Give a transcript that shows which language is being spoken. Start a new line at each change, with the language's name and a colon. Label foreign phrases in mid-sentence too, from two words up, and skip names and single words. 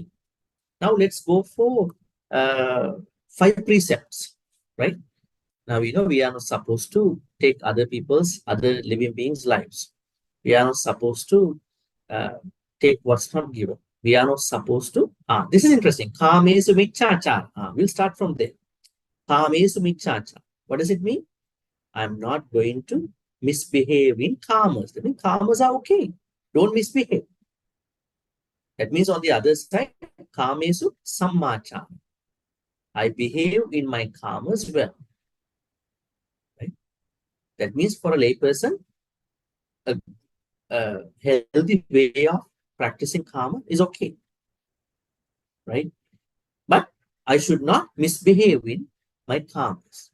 English: Now let's go for 5 precepts, right? Now, we are not supposed to take other living beings' lives. We are not supposed to take what's not given. We are not supposed to. This is interesting.
Pali: Kamesu michachar.
English: We'll start from there.
Pali: Kamesu michachar.
English: What does it mean? I'm not going to misbehave in karmas. That means karmas are okay. Don't misbehave. That means on the other side,
Pali: kamesu sammacham.
English: I behave in my karmas well. Right? That means for a layperson, a healthy way of practicing karma is okay. Right? But I should not misbehave in my karmas.